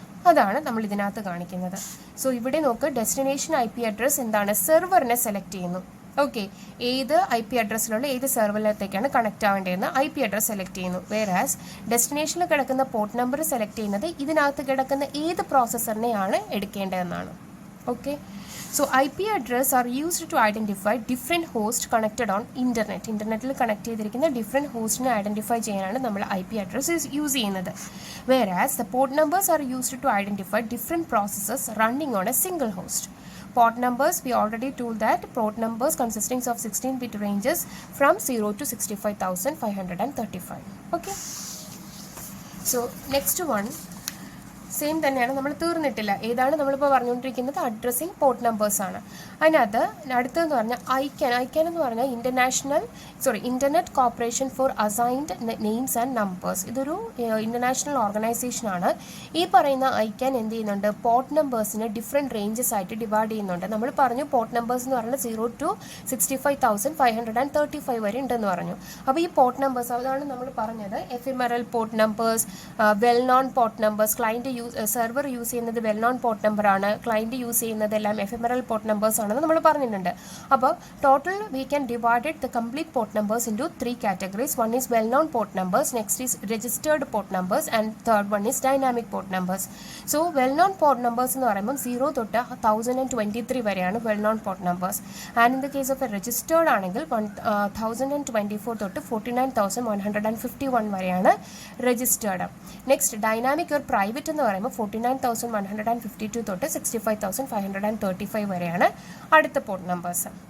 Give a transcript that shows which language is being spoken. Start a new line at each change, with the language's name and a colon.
Malayalam: അതാണ് നമ്മൾ ഇതിനകത്ത് കാണിക്കുന്നത്. സോ ഇവിടെ നോക്ക്, ഡെസ്റ്റിനേഷൻ IP അഡ്രസ്സ് എന്താണ്, സെർവറിനെ സെലക്ട് ചെയ്യുന്നു. ഓക്കെ, ഏത് IP അഡ്രസ്സിലുള്ള ഏത് സെർവറിനകത്തേക്കാണ് കണക്ട് ആവേണ്ടതെന്ന് IP അഡ്രസ്സ് സെലക്ട് ചെയ്യുന്നു. വേറാസ് ഡെസ്റ്റിനേഷനിൽ കിടക്കുന്ന പോർട്ട് നമ്പർ സെലക്ട് ചെയ്യുന്നത് ഇതിനകത്ത് കിടക്കുന്ന ഏത് പ്രോസസ്സറിനെയാണ് എടുക്കേണ്ടതെന്നാണ്.
English: Okay, so IP address are used to identify different hosts connected on internet.
Malayalam: Internetil connect ചെയ്തിരിക്കുന്ന different host നെ identify ചെയ്യാനാണ് നമ്മൾ IP address യൂസ് ചെയ്യുന്നത്.
English: Whereas the port numbers are used to identify different processes running on a single host. Port numbers, we already told that port numbers consisting of 16-bit ranges from 0 to 65,535. 535. Okay, so next one, what is the difference between the IP address and the port number? See this picture. Here in the application layer we are providing the application as well as the transport layer.
Malayalam: അപ്പോൾ ഞാൻ പറഞ്ഞു, ഒരു transport ലെയറിൽ ഒരു communication നടക്കണം എന്നുണ്ടെങ്കിൽ we need to specify
English: Both the IP address and the port number.
Malayalam: Transport ലെയറിൽ ഒരു കമ്മ്യൂണിക്കേഷൻ നടക്കണം എന്നുണ്ടെങ്കിൽ we need to specify
English: both the IP address and this is the IP address.
Malayalam: Same തന്നെയാണ്, നമ്മൾ തീർന്നിട്ടില്ല. ഏതാണ് നമ്മളിപ്പോൾ പറഞ്ഞുകൊണ്ടിരിക്കുന്നത്? Addressing port നമ്പേഴ്സാണ്. അതിനകത്ത് അടുത്തതെന്ന് പറഞ്ഞാൽ ഐക്യാൻ എന്ന് പറഞ്ഞാൽ internet corporation four assigned names and numbers. ഇതൊരു ഇൻ്റർനാഷണൽ ഓർഗനൈസേഷനാണ്. ഈ പറയുന്ന ഐക്യാൻ എന്ത് ചെയ്യുന്നുണ്ട്? പോർട്ട് നമ്പേഴ്സിനെ ഡിഫറെൻറ്റ് റേഞ്ചസ് ആയിട്ട് ഡിവൈഡ് ചെയ്യുന്നുണ്ട്. നമ്മൾ പറഞ്ഞു പോർട്ട് നമ്പേഴ്സ് എന്ന് പറഞ്ഞാൽ 0 to 65,535 വരെ ഉണ്ടെന്ന് പറഞ്ഞു. അപ്പോൾ ഈ പോർട്ട് നമ്പേഴ്സ് അതാണ് നമ്മൾ പറഞ്ഞത്. എഫിമെറൽ port numbers, well known port numbers. Client server use ചെയ്യുന്നത് വെൽ നോൺ പോർട്ട് നമ്പറാണ്, ക്ലയൻറ്റ് യൂസ് ചെയ്യുന്നതെല്ലാം എഫിമെറൽ പോർട്ട് നമ്പേഴ്സ് ആണെന്ന് നമ്മൾ പറഞ്ഞിട്ടുണ്ട്.
English: അപ്പോൾ total we can divide the complete port numbers into 3 categories. One is well known port numbers, next is registered port numbers, and third one is dynamic port numbers.
Malayalam: So well known port numbers എന്ന് പറയുമ്പോൾ 0 തൊട്ട് 1023 വരെയാണ് well known port numbers, and in the case of a registered ആണെങ്കിൽ 1024 തൊട്ട് 49,151 വരെയാണ് registered. Next dynamic or private എന്ന് പറയുമ്പോൾ 49,152 തൊട്ട് 65,535 വരെയാണ് അടുത്ത പോർട്ട് നമ്പേഴ്സ്.